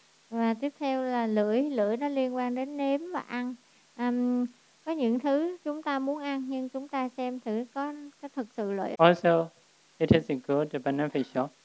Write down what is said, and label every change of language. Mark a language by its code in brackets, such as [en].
[vi] Và tiếp theo là lưỡi. Lưỡi nó liên quan đến nếm và ăn. Có những thứ chúng ta muốn ăn nhưng chúng ta xem thử có thực sự lợi. [en] Also, it is good beneficial.